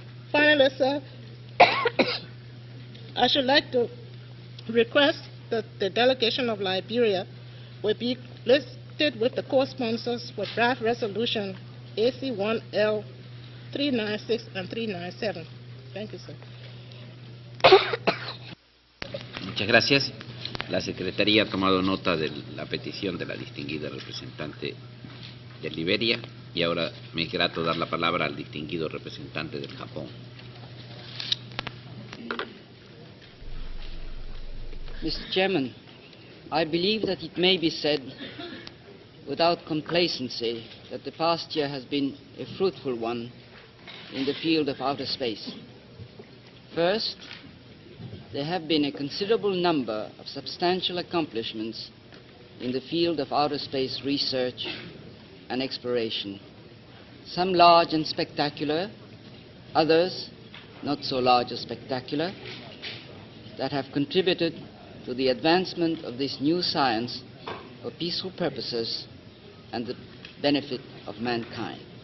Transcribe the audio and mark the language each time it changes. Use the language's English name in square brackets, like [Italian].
[English] Finally, sir, I should like to request that the delegation of Liberia will be listed with the co-sponsors for draft resolution AC1 L396 and 397. Thank you, sir. [Spanish] Muchas gracias. La Secretaría ha tomado nota de la petición de la distinguida representante de Liberia y ahora me es grato dar la palabra al distinguido representante del Japón. [English] Mr. Chairman, I believe that it may be said without complacency that the past year has been a fruitful one in the field of outer space. First, there have been a considerable number of substantial accomplishments in the field of outer space research and exploration, some large and spectacular, others not so large or spectacular, that have contributed to the advancement of this new science for peaceful purposes and the benefit of mankind.